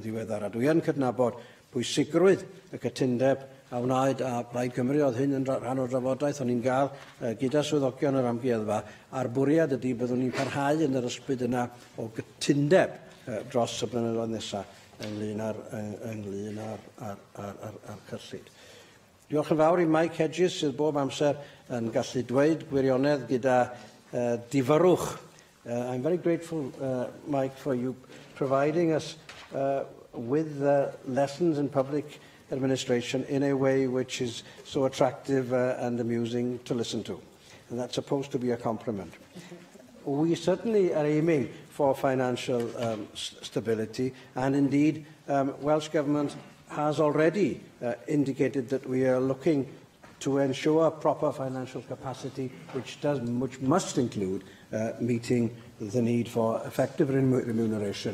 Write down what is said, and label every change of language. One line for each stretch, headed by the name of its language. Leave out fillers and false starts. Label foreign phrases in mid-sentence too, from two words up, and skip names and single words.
Welsh: A dwi yn cydnabod pwysigrwydd y cytundeb a wnaed a Plaid Cymru, oedd hyn yn rhan o'r drafodaeth o'n i'n gael gyda swyddogion yr amgueddfa, a'r bwriad ydy byddwn ni'n parhau yn yr ysbryd yna o gytundeb dros y blynyddoedd nesaf ynglyn â'r cyllid. Diolch yn fawr i Mike Hedges sydd bob amser yn gallu dweud gwirionedd gyda difyrwch.
English: I'm very grateful, Mike, for you providing us with lessons in public administration in a way which is so attractive and amusing to listen to. And that's supposed to be a compliment. We certainly are aiming for financial stability, and indeed Welsh Government has already indicated that we are looking to ensure proper financial capacity, which must include meeting the need for effective remuneration.